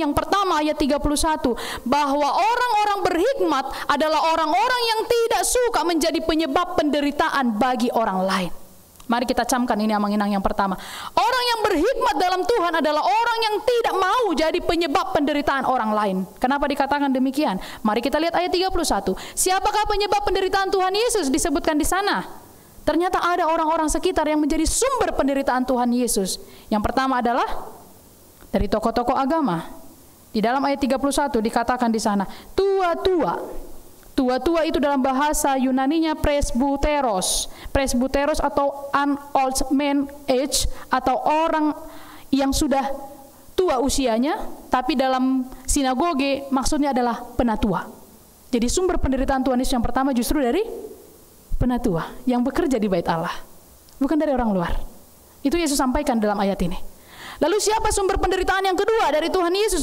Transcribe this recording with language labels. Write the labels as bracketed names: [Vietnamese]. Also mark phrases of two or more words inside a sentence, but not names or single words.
[Indonesian] Yang pertama ayat 31, bahwa orang-orang berhikmat adalah orang-orang yang tidak suka menjadi penyebab penderitaan bagi orang lain. Mari kita camkan ini amang inang yang pertama. Orang yang berhikmat dalam Tuhan adalah orang yang tidak mau jadi penyebab penderitaan orang lain. Kenapa dikatakan demikian? Mari kita lihat ayat 31. Siapakah penyebab penderitaan Tuhan Yesus disebutkan di sana? Ternyata ada orang-orang sekitar yang menjadi sumber penderitaan Tuhan Yesus. Yang pertama adalah dari tokoh-tokoh agama. Di dalam ayat 31 dikatakan di sana, tua-tua. Tua-tua itu dalam bahasa Yunaninya presbuteros. [English] Presbuteros atau an old man age, [Indonesian] atau orang yang sudah tua usianya, tapi dalam sinagoge maksudnya adalah penatua. Jadi sumber penderitaan Tuhan Yesus yang pertama justru dari penatua yang bekerja di bait Allah, bukan dari orang luar. Itu Yesus sampaikan dalam ayat ini. Lalu siapa sumber penderitaan yang kedua dari Tuhan Yesus?